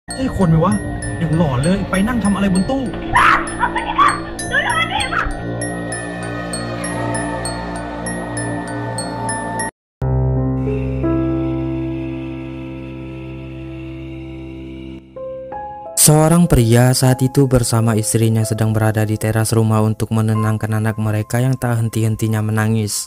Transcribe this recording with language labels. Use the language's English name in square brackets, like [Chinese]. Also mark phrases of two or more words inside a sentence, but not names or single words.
[Thai] ใช่คนไหมวะอย่างหลอนเลยไปนั่งทำอะไรบนตู้ [Indonesian] Seorang pria saat itu bersama istrinya sedang berada di teras rumah untuk menenangkan anak mereka yang tak henti-hentinya menangis.